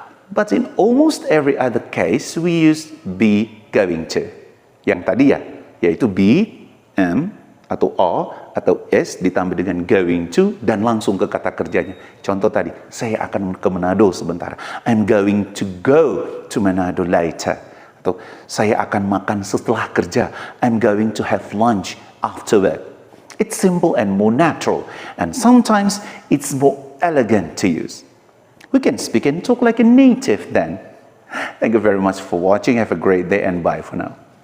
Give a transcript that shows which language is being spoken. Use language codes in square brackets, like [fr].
[en] But in almost every other case, we use be going to. [id] Yang tadi ya, yaitu be, am, atau are, atau is ditambah dengan going to, dan langsung ke kata kerjanya. Contoh tadi, saya akan ke Manado sebentar. [en] I'm going to go to Manado later. [id] Atau saya akan makan setelah kerja. [en] I'm going to have lunch after work. It's simple and more natural. And sometimes it's more elegant to use. We can speak and talk like a native then. Thank you very much for watching. Have a great day and bye for now.